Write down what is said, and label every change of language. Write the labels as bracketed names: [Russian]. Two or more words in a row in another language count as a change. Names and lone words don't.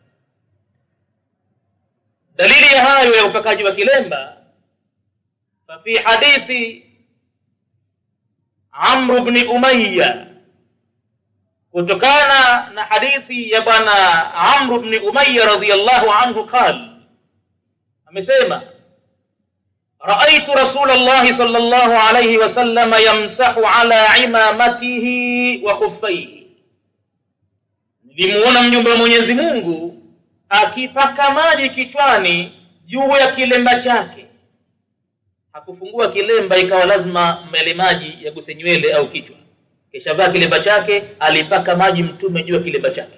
[Swahili] Dalili ya hayo ya upakaji wa kilemba, [Arabic] ففي حديث [Swahili] Amr ibn Umayya, kutokana na hadithi ya bwana Amr ibn Umayya [Arabic] رضي الله عنه, [Swahili] qala, amesema, [Arabic] رأيت رسول الله صلى الله عليه وسلم يمسح على عمامته وخفيه, [Swahili] nilimuona mjumbe wa Mwenyezi Mungu akipaka maji kichwani juu ya kilemba chake. Hakufungua kilemba ikawa lazima mbele maji yaguse nywele au kichwa, kisha vaa kilemba chake, alipaka maji mtume juu ya kilemba chake.